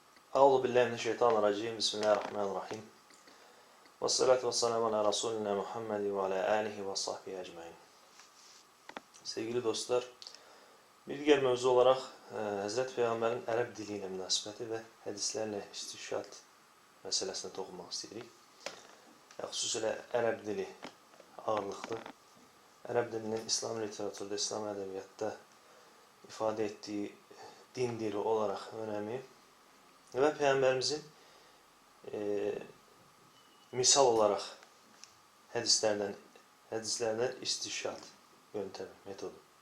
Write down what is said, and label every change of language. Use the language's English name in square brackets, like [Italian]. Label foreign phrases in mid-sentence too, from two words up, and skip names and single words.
[Arabic] أعوذ بالله من الشيطان الرجيم. بسم الله الرحمن الرحيم. والصلاة والسلام على رسولنا محمد وعلى آله وصحبه أجمعين. [Turkish] Sevgili dostlar, bir diğer mövzu olarak Hazreti Peygamber'in [Azerbaijani] Ərəb dili ilə münasibəti və hədislərlə istişad məsələsinə toxunmaq istəyirik. Xüsusilə Ərəb dili ağırlıqlı. Ərəb dilinin İslam literaturda, İslam ədəbiyyatda ifadə etdiyi din dili olaraq önəmi və Peyğəmbərimizin misal olaraq hədislərdən istişad yöntəmi, metodu.